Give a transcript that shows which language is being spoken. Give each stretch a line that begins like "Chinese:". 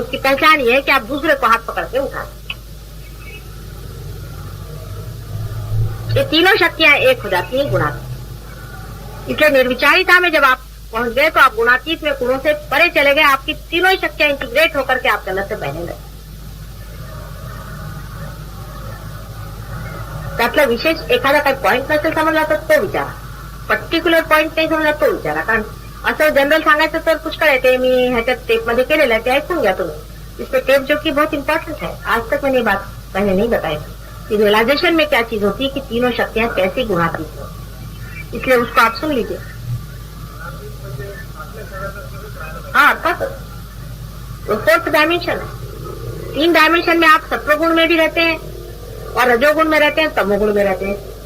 Hindi: उसकी पहचान ये है कि आप दूसरे को हाथ पकड़ के उठाते हैं। ये तीनों शक्तियां एक हो जाती हैं गुणातीत। इसलिए निर्विचारिता में जब आप पहुंच गए तो आप गुणातीत में गुणों से परे चले गए, आपकी तीनों ही शक्तियां इंटीग्रेट होकर के आपके अंदर से बहने लगे।
Marathi: त्यातला विशेष एखादा काही पॉइंट नसेल समजला तर तो विचारा, पर्टिक्युलर पॉइंट नाही समजला तो विचारा, कारण असं जनरल सांगायचं तर पुष्कळ आहे, ते मी ह्याच्यात टेपमध्ये केलेलं आहे, ते ऐकून घ्या तुम्ही।
Hindi: इसमें टेप जो कि बहुत इंपॉर्टेंट है, आज तक मैंने ये बात पहले नहीं बताई थी, रियलाइजेशन में क्या चीज होती है कि तीनों शक्तियां कैसे गुणातीत हो, इसलिए उसको आप सुन लीजिए। हाँ, वो फोर्थ डायमेंशन है। 3 डायमेंशन में आप सत्वगुण में भी रहते हैं और रजोगुण में रहते हैं, तमोगुण में रहते हैं।